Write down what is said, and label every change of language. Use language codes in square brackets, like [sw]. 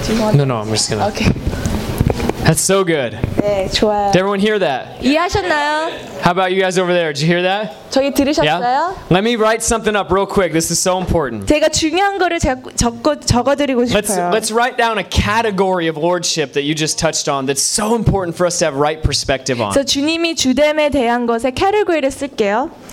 [en] No, no, I'm just gonna. Okay. That's so good. [ko] 네, 좋아요. [en] Did everyone hear that? [ko] 이해하셨나요? [en] How about you guys over there? Did you hear that? [ko] 저기 들으셨어요? [en] Yeah? Let me write something up real quick. This is so important. [ko] 제가 중요한 거를 적어드리고 싶어요. [en] Let's write down a category of lordship that you just touched on that's so important for us to have right perspective on. [ko] 저 주님이 주됨에 대한 것의 카테고리를 쓸게요.